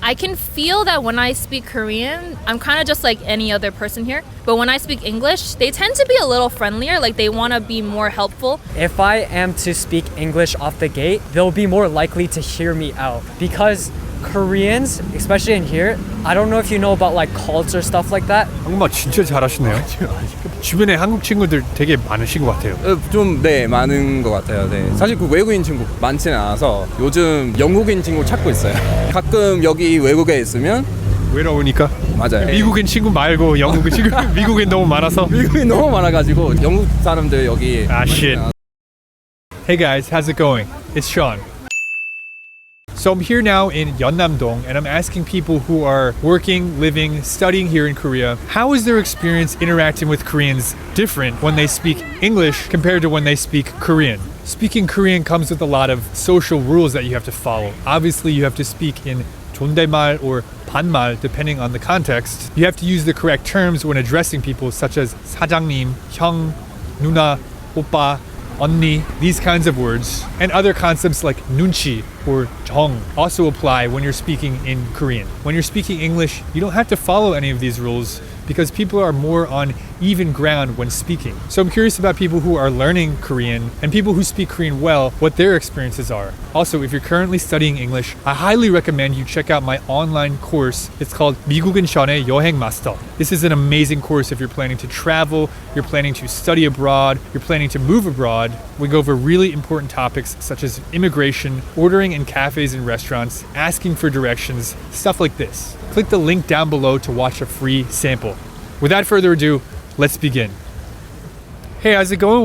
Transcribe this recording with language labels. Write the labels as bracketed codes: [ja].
[en] I can feel that when I speak Korean, I'm kind of just like any other person here. But when I speak English, they tend to be a little friendlier, like they want to be more helpful. If I am to speak English off the gate, they'll be more likely to hear me out because Koreans, especially in here, I don't know if you know about like cults or stuff like that. [ko] 한국말 진짜 잘하시네요. 주변에 한국 친구들 되게 많으신 것 같아요. 좀 네 많은 것 같아요. 네 사실 그 외국인 친구 많지는 않아서 요즘 영국인 친구 찾고 있어요. 가끔 여기 외국에 있으면 외로우니까. 맞아요. 미국인 친구 말고 영국인 친구 미국인 너무 많아서. 미국인 너무 많아가지고 영국 사람들 여기. [en] Ah shit. Hey guys, how's it going? It's Sean. So I'm here now in Yeonnam-dong and I'm asking people who are working, living, studying here in Korea, how is their experience interacting with Koreans different when they speak English compared to when they speak Korean? Speaking Korean comes with a lot of social rules that you have to follow. Obviously, you have to speak in 존댓말 or 반말 depending on the context. You have to use the correct terms when addressing people such as 사장님, 형, 누나, 오빠, 언니, these kinds of words, and other concepts like 눈치 or 정 also apply when you're speaking in Korean. When you're speaking English, you don't have to follow any of these rules because people are more on even ground when speaking. So I'm curious about people who are learning Korean and people who speak Korean well, what their experiences are. Also, if you're currently studying English, I highly recommend you check out my online course. It's called 미국인 션의 여행 마스터. This is an amazing course if you're planning to travel, you're planning to study abroad, you're planning to move abroad. We go over really important topics such as immigration, ordering in cafes and restaurants, asking for directions, stuff like this. Click the link down below to watch a free sample. Without further ado, let's begin. Hey, how's it going?